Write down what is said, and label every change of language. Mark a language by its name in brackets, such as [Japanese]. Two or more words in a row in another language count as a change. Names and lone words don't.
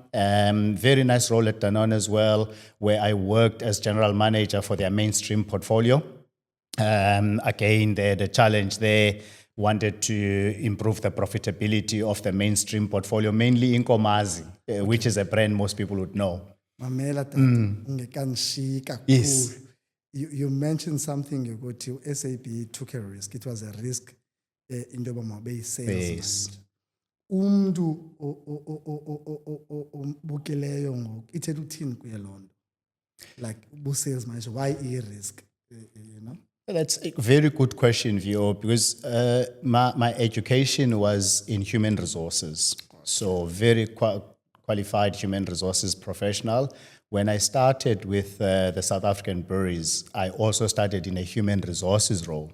[English] Very nice role at Danone as well, where I worked as general manager for their mainstream portfolio. Again, the challenge there, wanted to improve the profitability of the mainstream portfolio, mainly Nkomazi, which is a brand most people would know. [Xhosa] Mamela tata, ungekanishika [English] Yes. [Xhosa] kakhulu. [English] You mentioned something you go to SAB took a risk. It was a risk in the Bombay sales. Yes. [Xhosa] Umntu bukeleyo ngoku ithetha uthini kuye lonto? [English] Like sales manager, why risk? You know? That's a very good question, VO, because my education was in human resources. So very qualified human resources professional. When I started with the South African breweries, I also started in a human resources role.